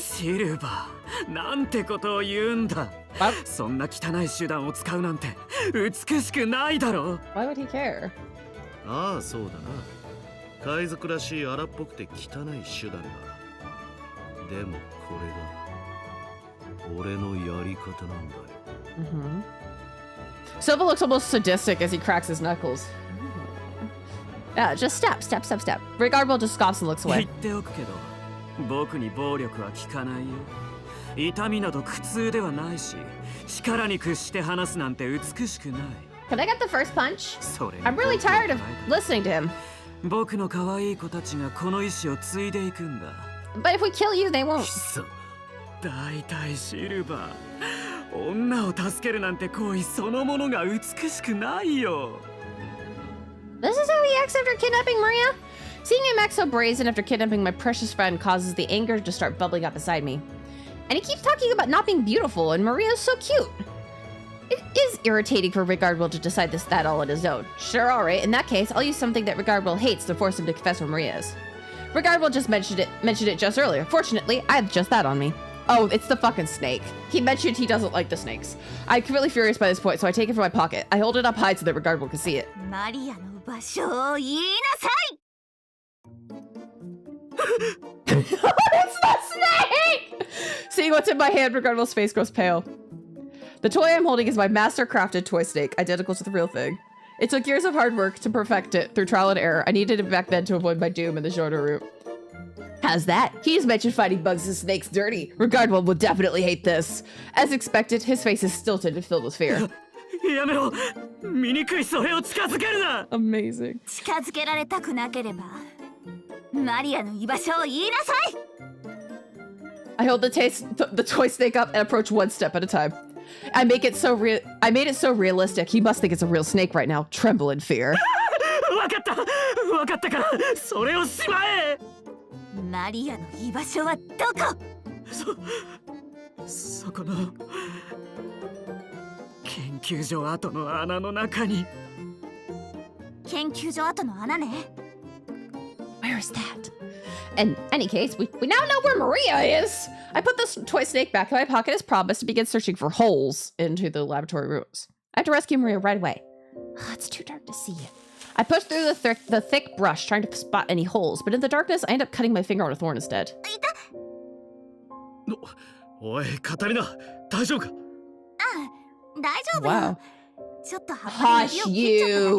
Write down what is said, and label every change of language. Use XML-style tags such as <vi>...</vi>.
<ja>シルバー、なんてことを言うんだ。そんな汚い手段を使うなんて美しくないだろう。</ja> <en>Why would he care?</en> <ja>ああ、そうだな。海賊らしい荒っぽくて汚い手段だ。でもこれが俺のやり方なんだよ。 Mm-hmm.</ja> <en>Silva looks almost sadistic as he cracks his knuckles. Yeah, just step. Regardable just scoffs and looks</en> <ja>言</ja> <en>away.</en> <ja>っておくけど、僕に暴力は効かないよ。痛みなど苦痛ではないし、力に屈して話すなんて美しくない。</ja> <en>Can I get the first punch?</en> <ja>それ</ja> <en>I'm really tired of listening to him.</en> <ja>僕の可愛い子たちがこの意志を継いでいくんだ。</ja> <en>But if we kill you, they won't.</en> <ja>貴様、大体シルバー、女を助けるなんて行為そのものが美しくないよ。</ja> <en>This is how he acts after kidnapping Maria? Seeing him act so brazen after kidnapping my precious friend causes the anger to start bubbling up inside me. And he keeps talking about not being beautiful, and Maria's so cute. It is irritating for Regardable to decide that all on his own. Sure, alright, in that case, I'll use something that Regardable hates to force him to confess where Maria is. Regardable just mentioned it just earlier. Fortunately, I have just that on me. Oh, it's the fucking snake. He mentioned he doesn't like the snakes. I'm really furious by this point, so I take it from my pocket. I hold it up high so that Regardable can see it.</en> <ja>マリアの場所を言いなさい。</ja> <en>It's the snake! Seeing what's in my hand, Regardable's face grows pale. The toy I'm holding is my master-crafted toy snake, identical to the real thing. It took years of hard work to perfect it through trial and error. I needed it back then to avoid my doom in the shorter route. How's that? He's mentioned fighting bugs and snakes dirty. Regardable will definitely hate this. As expected, his face is stilted and filled with fear.</en> <ja>やめろ、醜いそれを近づけるな。</ja> <en>Amazing.</en> <ja>近づけられたくなければ、マリアの居場所を言いなさい。</ja> <en>I hold the toy snake up and approach one step at a time. I made it so realistic. He must think it's a real snake right now. Tremble in fear.</en> <ja>わかったから、それをしまえ。マリアの居場所はどこ？そこの研究所跡の穴の中に。研究所跡の穴ね。</ja> <en>Where is that? In any case, we now know where Maria is. I put this toy snake back in my pocket as promised and begin searching for holes into the laboratory rooms. I have to rescue Maria right away. It's too dark to see. I push through the thick brush, trying to spot any holes, but in the darkness, I end up cutting my finger on a thorn instead.</en> <ja>おい、カタリナ、大丈夫か？大丈夫よ。</ja> <en>Wow.</en> <ja>ちょっと葉っぱに</ja> <en>Hush</en> <ja>指を切っちゃっただけ</ja>